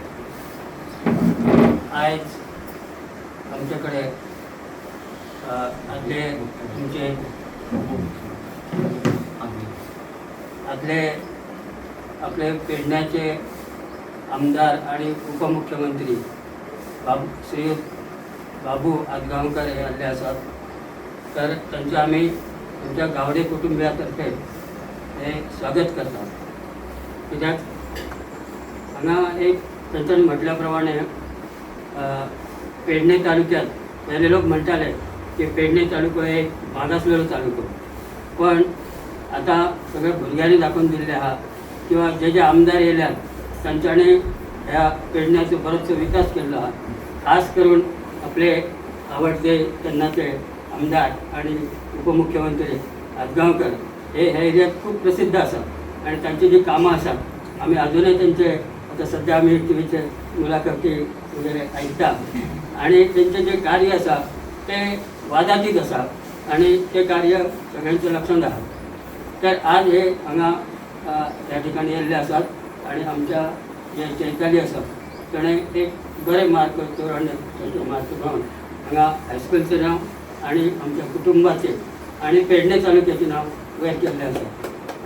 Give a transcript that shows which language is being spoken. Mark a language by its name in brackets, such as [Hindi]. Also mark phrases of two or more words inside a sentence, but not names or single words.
[Marathi] आज आमच्याकडे आपले पेडण्याचे आमदार आणि उपमुख्यमंत्री श्री बाबू आदगावकर हे आले असतात. तर त्यांचं आम्ही तुमच्या गावडे कुटुंबियातर्फे हे स्वागत करतात. [Konkani] कित्याक हांगा एक त्यांच्यानी म्हटल्याप्रमाणे पेडणे तालुक्यात पहिले लोक म्हणताले की पेडणे तालुको एक मागासलेलो तालुको, पण आता सगळ्या भुरग्यांनी दाखवून दिले आहा किंवा जे आमदार येयल्यात तांच्यांनी ह्या पेडण्याचो बरोचसो विकास केल्लो आहा. खास करून आपले आवडते तेन्नाचे आमदार आणि उपमुख्यमंत्री आदगावकर हे एरियात खूप प्रसिद्ध आसात आणि तांची जी कामां आसात आमी अजूनही त्यांचे आता सध्या आम्ही टीव्हीचे मुलाखती वगैरे ऐकता आणि त्यांचे जे कार्य आसा ते वादातीत आसा आणि ते कार्य सगळ्यांच्या लक्षात आहा. तर आज हे हांगा ह्या ठिकाणी येयल्ले आसात आणि आमच्या जे चैताली आसा ताणें एक बरे मार्क तोरण मार्क घेवन हांगा हायस्कूलचें नांव आणि आमच्या कुटुंबाचें आणि पेडणे तालुक्याचें नांव वयर केल्लें आसा.